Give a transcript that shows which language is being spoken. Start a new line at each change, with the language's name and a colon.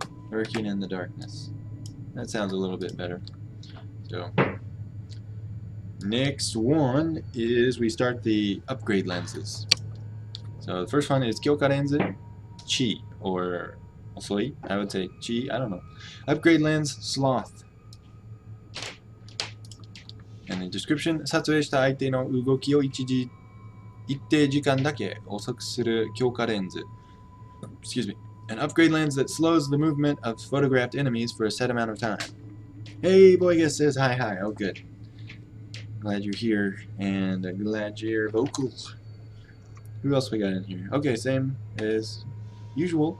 English: Lurking in the darkness. That sounds a little bit better. So, next one is we start the upgrade lenses. So the first one is Kyoka Lenses Chi, or Osoi. I would say Chi, I don't know. Upgrade lens Sloth. And the description,
Japanese: 撮影した相手の動きを一定時間だけ遅くする強化レンズ.
English: Excuse me. An upgrade lens that slows the movement of photographed enemies for a set amount of time. Hey, Boygus says hi hi. Oh, good. Glad you're here, and glad you're vocal. Who else we got in here? Okay, same as usual.